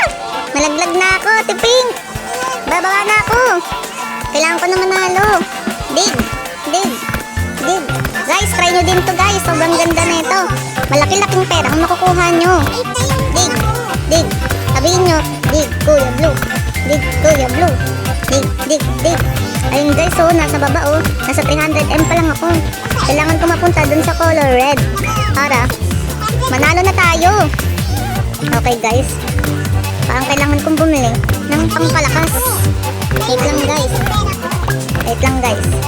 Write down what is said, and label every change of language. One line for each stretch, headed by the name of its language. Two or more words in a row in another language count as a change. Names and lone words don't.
Filipino: Nalaglag na ako, Ate Pink. Bababa na ako. Kailangan ko na manalo.
English: Dig, dig, dig.
Filipino: Guys, try nyo din to guys. Sobrang ganda na ito. Malaki-laking pera ang makukuha nyo.
English: Dig, dig.
Filipino: Sabihin nyo, dig, Kuya Blue.
English: Dig, Kuya Blue. Dig, dig, dig.
Filipino: Ayun guys, oh, nasa baba oh. Nasa 300M pa lang ako. Kailangan ko mapunta dun sa color red.
English: Para manalo na tayo. Okay guys.
Filipino: Parang kailangan kong bumili ng pangpalakas. Wait lang guys. Wait lang guys.